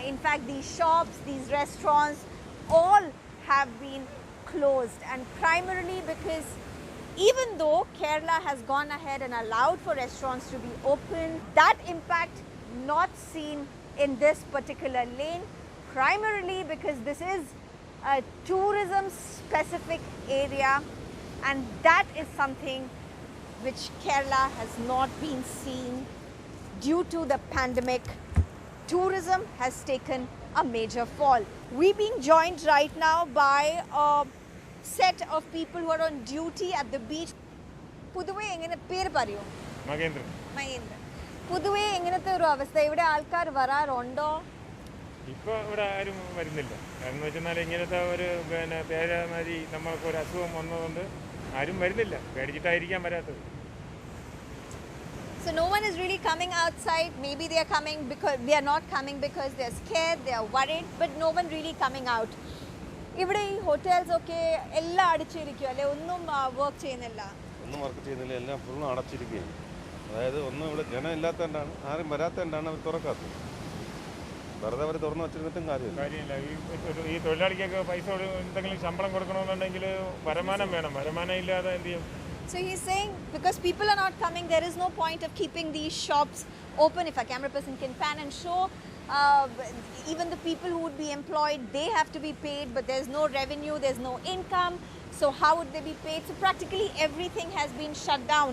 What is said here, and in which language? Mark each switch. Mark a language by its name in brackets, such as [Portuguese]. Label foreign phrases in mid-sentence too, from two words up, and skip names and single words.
[English] In fact, these shops, these restaurants, all have been closed, and primarily because even though Kerala has gone ahead and allowed for restaurants to be open, that impact not seen in this particular lane, primarily because this is a tourism specific area, and that is something which Kerala has not been seen due to the pandemic. Tourism has taken a major fall. We're being joined right now by a set of people who are on duty at the beach. [Malayalam] പുതുവെ എങ്ങനെ പേര് പറയൂ? Mahendra. പുതുവെ എങ്ങനത്തെ ഒരു അവസ്ഥ ഇവിടെ ആൾക്കാർ വരാറുണ്ടോ? ഇപ്പോ ഇവിടെ ആരും വരുന്നില്ല. കാരണം വെച്ചാൽ ഇങ്ങനത്തെ ഒരു പിന്നെ പേരമാരി നമ്മൾക്ക് ഒരു അസുഖം വന്നതോണ്ട് ആരും വരുന്നില്ല. പേടിച്ചിട്ടായിരിക്കാൻ വരാത്തത്. [English] So no one is really coming outside. Maybe they are coming because they are not coming because they are scared, they are worried, but no one really coming out. [Malayalam] ഇവിടെ ഈ ഹോട്ടൽസ് ഒക്കെ എല്ലാം അടച്ചിരിക്കും അല്ലേ? ഒന്നും വർക്ക് ചെയ്യുന്നില്ല. ഒന്നും വർക്ക് ചെയ്യുന്നില്ല, എല്ലാം ഫുൾ അടച്ചിരിക്കുകയാണ്. അതായത് ഒന്നും ഇവിടെ ജനം ഇല്ലാത്തതുകൊണ്ടാണ്, ആരും വരാത്തതുകൊണ്ടാണ് അവർ തുറക്കാത്തത്. വെറുതെ അവർ തുറന്നു വെച്ചിരുന്നിട്ടും കാര്യമില്ല. ഈ തൊഴിലാളിക്കൊക്കെ പൈസ എന്തെങ്കിലും ശമ്പളം കൊടുക്കണമെന്നുണ്ടെങ്കിൽ വരുമാനം വേണം. വരുമാനം ഇല്ലാതെ എന്ത് ചെയ്യും? [English] So he's saying because people are not coming, there is no point of keeping these shops open. If our camera person can pan and show Even the people who would be employed, they have to be paid, but there's no revenue, there's no income. So how would they be paid? So practically everything has been shut down.